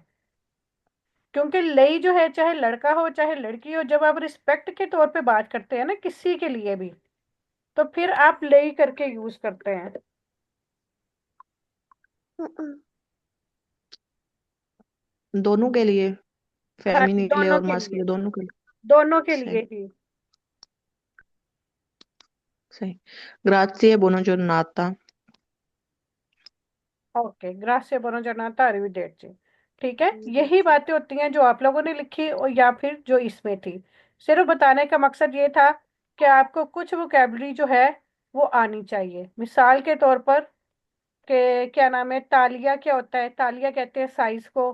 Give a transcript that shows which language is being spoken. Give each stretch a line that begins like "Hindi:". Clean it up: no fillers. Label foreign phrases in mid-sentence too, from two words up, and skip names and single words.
Hindi: क्योंकि ले जो है, चाहे लड़का हो चाहे लड़की हो, जब आप रिस्पेक्ट के तौर पे बात करते हैं ना किसी के लिए भी, तो फिर आप ले करके यूज करते हैं। दोनों के लिए, हाँ जी, फेमिनिन के लिए दोनों और के मास के लिए, लिए, दोनों के लिए। दोनों के लिए सही। ही।
Italian: सही। grazie buona giornata. ओके, grazie buonagiornata arrivederci.
Hindi: ठीक है, यही
Italian: arrivederci।
Hindi: बातें होती हैं जो आप लोगों ने लिखी और या फिर जो इसमें थी। सिर्फ बताने का मकसद ये था कि आपको कुछ वोकेबलरी जो है वो आनी चाहिए। मिसाल के तौर पर के क्या नाम है, तालिया क्या होता है, तालिया कहते हैं साइज को।